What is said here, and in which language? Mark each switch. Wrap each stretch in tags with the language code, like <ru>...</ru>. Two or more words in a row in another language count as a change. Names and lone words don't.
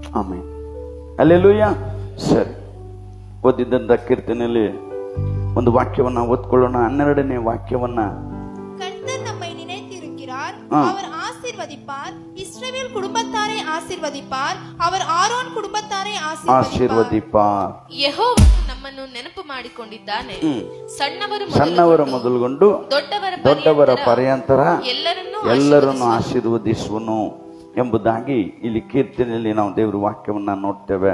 <kn>ಆಮೇನ್. ಹಲ್ಲೆಲೂಯಾ. ಸರಿ, ಓದಿದ್ದಂತ ಕೀರ್ತನೆಯಲ್ಲಿ ಒಂದು ವಾಕ್ಯವನ್ನ ಓದ್ಕೊಳ್ಳೋಣ. 12ನೇ ವಾಕ್ಯವನ್ನ.</kn> <ta>கர்த்தர் நம்மை நினைத்திருக்கிறார், அவர் ஆசீர்வதிப்பார். இஸ்ரவேல் குடும்பத்தாரை ஆசீர்வதிப்பார், அவர் ஆரோன் குடும்பத்தாரை ಆಶೀರ್ವದಿಪಾರ್.</ta> <kn>ಯೆಹೋವನು ನಮ್ಮನ್ನು ನೆನಪು ಮಾಡಿಕೊಂಡಿದ್ದಾನೆ. ಸಣ್ಣವರ ಮೊದಲುಗೊಂಡು ದೊಡ್ಡವರ ಪರ್ಯಂತರ ಎಲ್ಲರನ್ನು ಆಶೀರ್ವದಿಸುವನು ಎಂಬುದಾಗಿ ಇಲ್ಲಿ ಕೀರ್ತನೆಯಲ್ಲಿ ನಾವು ದೇವರ ವಾಕ್ಯವನ್ನ ನೋಡ್ತೇವೆ.</kn>